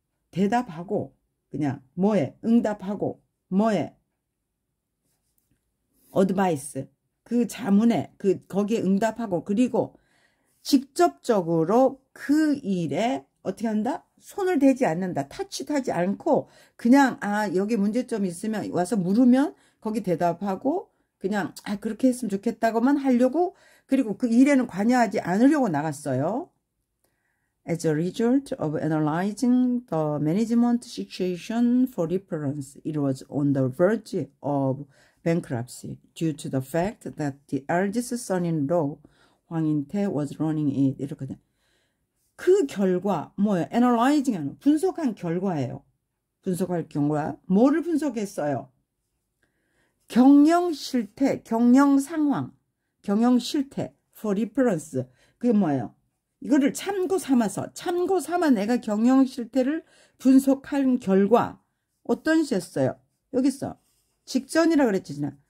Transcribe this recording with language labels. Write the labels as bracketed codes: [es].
[ko] 대답하고 그냥 응답하고 advice 그 자문에 거기에 응답하고 그리고 직접적으로 그 일에 어떻게 한다? 손을 대지 않는다. 타치하지 않고 그냥 여기 문제점이 있으면 와서 물으면 거기 대답하고 그냥 그렇게 했으면 좋겠다고만 하려고 그리고 그 일에는 관여하지 않으려고 나갔어요. [en] As a result of analyzing the management situation for reference, it was on the verge of bankruptcy due to the fact that the eldest son-in-law, 황인태, was running it. [ko] 이렇거든요. 그 결과 뭐예요? analyzing 하는 분석한 결과예요. 분석할 결과 뭐를 분석했어요? 경영 실태, 경영 상황, 경영 실태 [en] for reference. [ko] 그게 뭐예요? 이거를 참고 삼아 내가 경영 실태를 분석한 결과 어떤 시였어요? 여기 있어. 직전이라 그랬지.